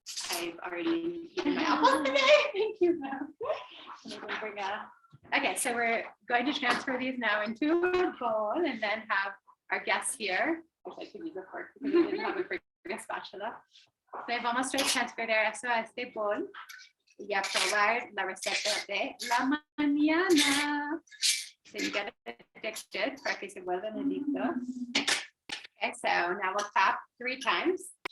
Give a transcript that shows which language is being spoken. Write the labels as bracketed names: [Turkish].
[English] I've already eaten my apples today. Thank you, ma'am. Okay, so we're going to transfer these now into a bowl and then have our guests here. Which I could use a fork because I didn't have a spatula. [Spanish] So vamos a transferir eso a este bol y a probar la receta de la mañana. [English] So you get it addicted [Spanish] para que se vuelvan adictos. [English] Okay, so now we'll tap 3 times.